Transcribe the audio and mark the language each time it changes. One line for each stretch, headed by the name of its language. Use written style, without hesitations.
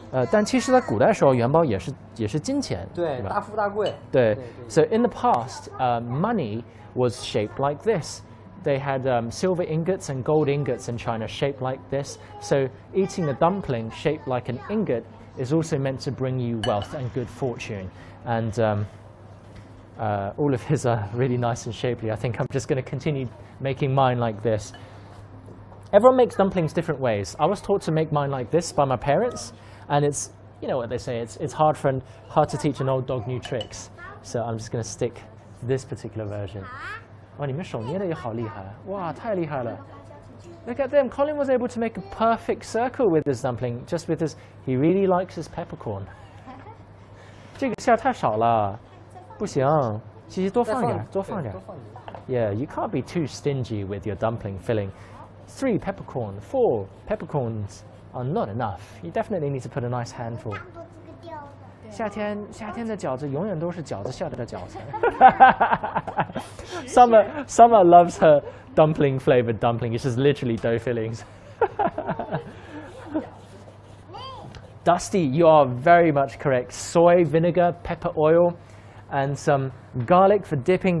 Chinese: 但其实在古代时候，元宝也是金钱。对，大富大贵。对。
English: So in the past, money was shaped like this. They had silver ingots and gold ingots in China shaped like this. So eating a dumpling shaped like an ingot is also meant to bring you wealth and good fortune. And all of his are really nice and shapely. I think I'm just going to continue making mine like this. Everyone makes dumplings different ways. I was taught to make mine like this by my parents, and it's, you know what they say, it's hard to teach an old dog new tricks. So I'm just going to stick to this particular version.
Chinese: 哇，你们手捏的也好厉害！哇，太厉害了 ！
English: Look at them. Colin was able to make a perfect circle with this dumpling, just with his. He really likes his peppercorn.
Chinese: 这个馅儿太少了，不行，其实多放点，多放点。
English: Yeah, you can't be too stingy with your dumpling filling. 3 peppercorn, 4 peppercorns are not enough. You definitely need to put a nice handful.
Chinese: 夏天的饺子永远都是饺子馅的饺子。
English: Summer loves her dumpling flavored dumpling. It's just literally dough fillings. Dusty, you are very much correct. Soy, vinegar, pepper oil, and some garlic for dipping.